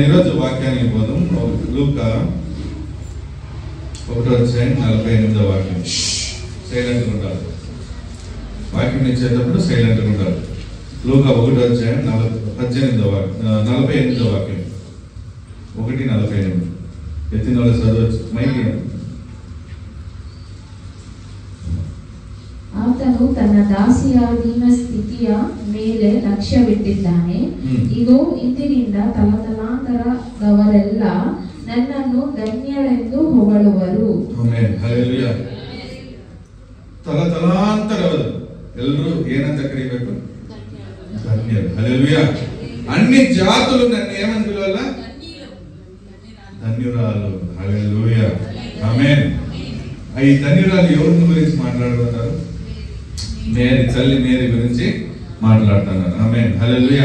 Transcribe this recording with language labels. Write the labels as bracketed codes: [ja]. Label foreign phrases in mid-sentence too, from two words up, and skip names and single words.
[te] ఈరోజు వాక్యానికి పోదాం. లూకా 1:48 వాక్యం. సైలెంట్గా ఉండాలి. వాక్యం ఇచ్చేటప్పుడు సైలెంట్గా ఉంటారు. లూకా 1:18 వాక్యం 1:48 ఎత్తిన వాళ్ళు చదవచ్చు. మైకి [kn] ಆತನು ತನ್ನ ದಾಸಿಯಾದೀನ ಸ್ಥಿತಿಯ ಮೇಲೆ ಲಕ್ಷ್ಯವಿಟ್ಟಿದ್ದಾನೆ. ಇದು ಇಂದಿನಿಂದ ತಲತಲಾಂತರದವರೆಲ್ಲ ನನ್ನನ್ನು ಧನ್ಯಳೆಂದು ಹೊಗಳುವರು. ಆಮೆನ್, ಹಲ್ಲೆಲೂಯಾ. ತಲತಲಾಂತರವರು ಎಲ್ಲರೂ ಏನಂತ ಕರೀಬೇಕು? [te] ధన్యులు. హల్లెలూయా. అన్ని జాతులు నన్ను ఏమని పిలవాలా? ధన్యురాలు. హల్లెలూయా, ఆమేన్. ఈ ధన్యురాలు ఎవరి గురించి మాట్లాడుతున్నారు? మేరీ, తల్లి మేరీ గురించి మాట్లాడుతున్నారు. ఆమేన్, హల్లెలూయా.